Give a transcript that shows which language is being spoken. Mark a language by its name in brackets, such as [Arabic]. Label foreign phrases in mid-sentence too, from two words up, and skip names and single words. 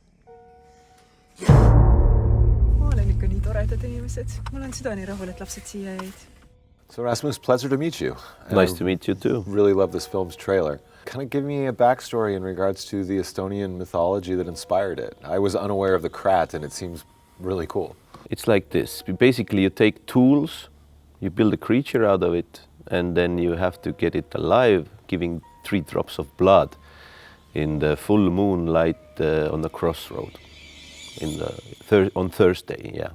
[Estonian] Ma olen ikka nii toredad inimesed. Ma olen südani rahul, et lapsed siia jäid. [English] So Rasmus, pleasure to meet you. Nice to meet you too. Really love this film's trailer. Kind of give me a backstory in regards to the Estonian mythology that inspired it. I was unaware of the Kratt and it seems really cool. It's like this. Basically, you take tools, you build a creature out of it, and then you have to get it alive, giving 3 drops of blood in the full moonlight on the crossroad on Thursday, yeah.